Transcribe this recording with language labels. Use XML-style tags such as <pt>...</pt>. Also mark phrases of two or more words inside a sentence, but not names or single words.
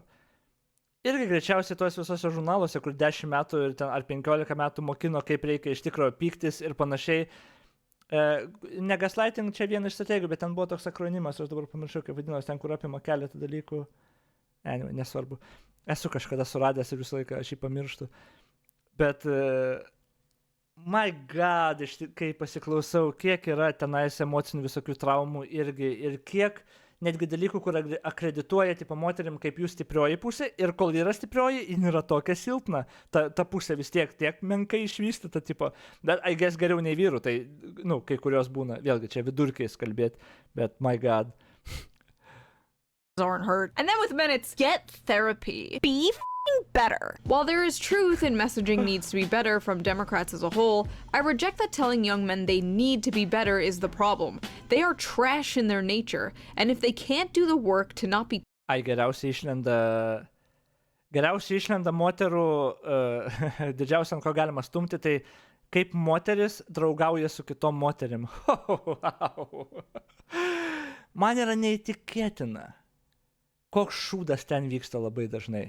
<lt>Irgi greičiausiai tuos visose žurnaluose, kur 10 metų ir ten, ar 15 metų mokino, kaip reikia iš tikrųjų pyktis ir panašiai. Ne gaslighting čia viena iš strategijų, bet ten buvo toks akronimas, aš dabar pamiršau, kaip vadinos, ten kur apima keletą dalykų. Anyway, nesvarbu. Esu kažkada suradęs ir visą laiką aš jį pamirštu. Bet,</lt> <en>my god,</en> <lt>kai pasiklausau, kiek yra tenais emocinių visokių traumų irgi, ir kiek netgi dalykų, kur akredituoja tipo moterim kaip jų stiprioji pusė, ir kol yra stiprioji, jin yra tokia silpna. Ta pusė vis tiek menkai išvystyta, tipo, bet</lt> <en>I guess</en> <lt>geriau nei vyrų, tai, kai kurios būna, vėlgi čia vidurkiais kalbėti, bet</lt> <en>my god. Aren't hurt. And then with men, it's get therapy. Be better. While there is truth in messaging needs to be better from Democrats as a whole, I reject that telling young men they need to be better is the problem. They are trash in their nature, and if they can't do the work to not be...</en> <lt>Geriausiai išlenda moterų, didžiausia, ant ko galima stumti, tai kaip moteris draugauja su kitom moterim. Man yra neįtikėtina. Koks šūdas ten vyksta labai dažnai.</lt>